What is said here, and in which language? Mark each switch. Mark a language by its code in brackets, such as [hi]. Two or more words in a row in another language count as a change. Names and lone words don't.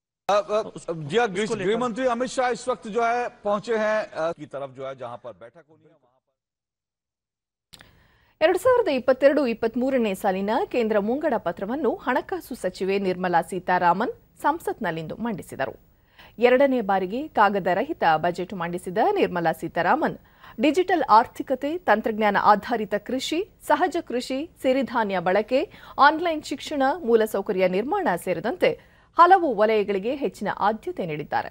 [hi] जी हाँ, गृह मंत्री अमित शाह इस वक्त जो है पहुंचे हैं की तरफ जो है जहां पर बैठक होनी है। [kn] 2022-23ನೇ ಸಾಲಿನ ಕೇಂದ್ರ ಮುಂಗಡ ಪತ್ರವನ್ನು ಹಣಕಾಸು ಸಚಿವೆ ನಿರ್ಮಲಾ ಸೀತಾರಾಮನ್ ಸಂಸತ್ನಲ್ಲಿಂದು ಮಂಡಿಸಿದರು. ಎರಡನೇ ಬಾರಿಗೆ ಕಾಗದ ರಹಿತ ಬಜೆಟ್ ಮಂಡಿಸಿದ ನಿರ್ಮಲಾ ಸೀತಾರಾಮನ್ ಡಿಜಿಟಲ್ ಆರ್ಥಿಕತೆ, ತಂತ್ರಜ್ಞಾನ ಆಧಾರಿತ ಕೃಷಿ, ಸಹಜ ಕೃಷಿ, ಸಿರಿಧಾನ್ಯ ಬಳಕೆ, ಆನ್ಲೈನ್ ಶಿಕ್ಷಣ, ಮೂಲಸೌಕರ್ಯ ನಿರ್ಮಾಣ ಸೇರಿದಂತೆ ಹಲವು ವಲಯಗಳಿಗೆ ಹೆಚ್ಚಿನ ಆದ್ಯತೆ ನೀಡಿದ್ದಾರೆ.